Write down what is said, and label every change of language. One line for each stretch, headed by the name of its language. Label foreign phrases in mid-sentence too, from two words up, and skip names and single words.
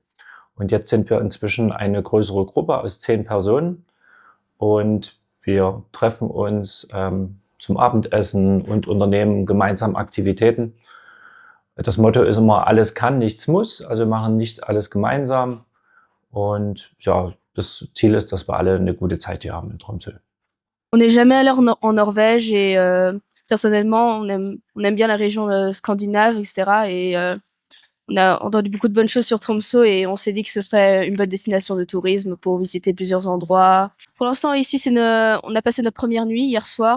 German: Und jetzt sind wir inzwischen eine größere Gruppe aus 10 Personen und wir treffen uns zum Abendessen und unternehmen gemeinsam Aktivitäten. Das Motto ist immer, alles kann, nichts muss. Also wir machen nicht alles gemeinsam. Und ja, das Ziel ist, dass wir alle eine gute Zeit hier haben in Tromsø.
French: On n'est jamais allé en Norvège et personnellement, on aime bien la région scandinave, etc. Et on a entendu beaucoup de bonnes choses sur Tromsø et on s'est dit que ce serait une bonne destination de tourisme pour visiter plusieurs endroits. Pour l'instant, ici, on a passé notre première nuit hier soir.